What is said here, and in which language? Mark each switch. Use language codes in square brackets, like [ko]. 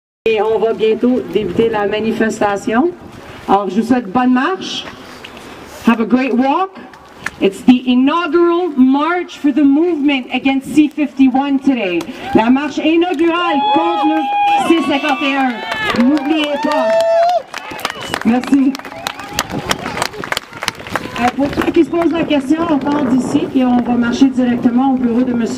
[fr] Et on va bientôt débuter la manifestation. Alors, je vous souhaite bonne marche. [en] Have a great walk. It's the inaugural march for the movement against C-51 today. [fr] La marche inaugurale contre le C-51. N'oubliez pas. Merci. Pour ceux qui se posent la question, on part d'ici et on va marcher directement au bureau de M.